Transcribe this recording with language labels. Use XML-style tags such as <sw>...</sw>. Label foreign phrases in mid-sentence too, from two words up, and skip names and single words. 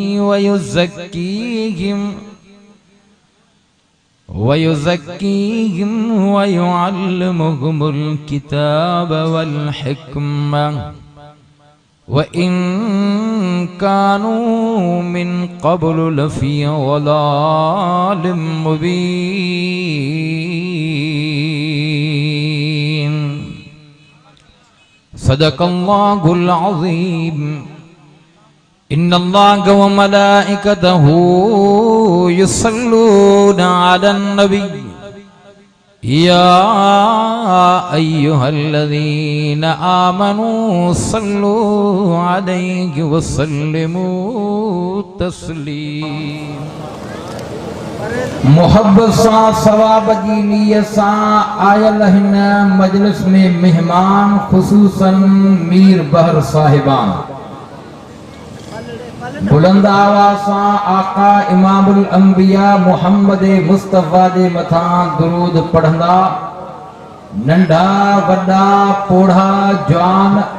<ar>ويزكيهم ويعلمهم الكتاب والحكمة وإن كانوا من قبل لفي ضلال مبين صدق الله العظيم إن الله وملائكته يصلون على النبي يا أيها الذين آمنوا صلوا عليه وسلموا تسليما</ar> <sd>मोहब्बत सां सवाब जी नियत सां आयल हिन मजलिस में मेहमान खुसूसन मीर बहर साहिबान बुलंद आवाज़ सां आका</sd> <ar>إمام الأنبياء</ar> <sd>मोहम्मद मुस्तफ़ा जे मथां दुरूद पढ़ंदा नंढा वड्डा पोढ़ा जवान</sd>